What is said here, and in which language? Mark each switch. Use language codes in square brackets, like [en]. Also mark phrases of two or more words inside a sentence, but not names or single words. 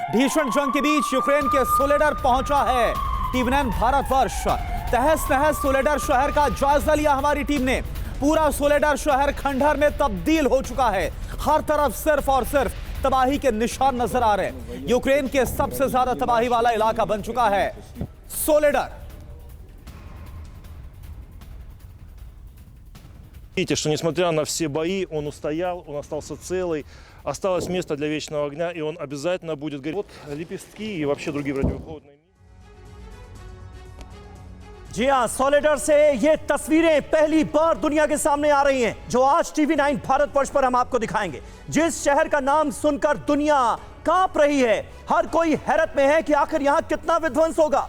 [hi] भीषण जंग के बीच यूक्रेन के सोलेडर पहुंचा है टीवी9 भारतवर्ष। तहस नहस सोलेडर शहर का जायजा लिया हमारी टीम ने। पूरा सोलेडर शहर खंडहर में तब्दील हो चुका है। हर तरफ सिर्फ और सिर्फ तबाही के निशान नजर आ रहे हैं। यूक्रेन के सबसे ज्यादा तबाही वाला इलाका बन चुका है सोलेडर। [ru] Видите, что несмотря на все бои, он устоял, он остался целый, осталось место для вечного огня, и он обязательно будет гореть. Вот лепестки и вообще другие противоходные. [hi] जी हाँ, सोलेडर से ये तस्वीरें पहली बार दुनिया के सामने आ रही हैं, जो आज टीवी9 भारतवर्ष पर हम आपको दिखाएंगे। जिस शहर का नाम सुनकर दुनिया कांप रही है, हर कोई हैरत में है कि आखिर यहां कितना विध्वंस होगा।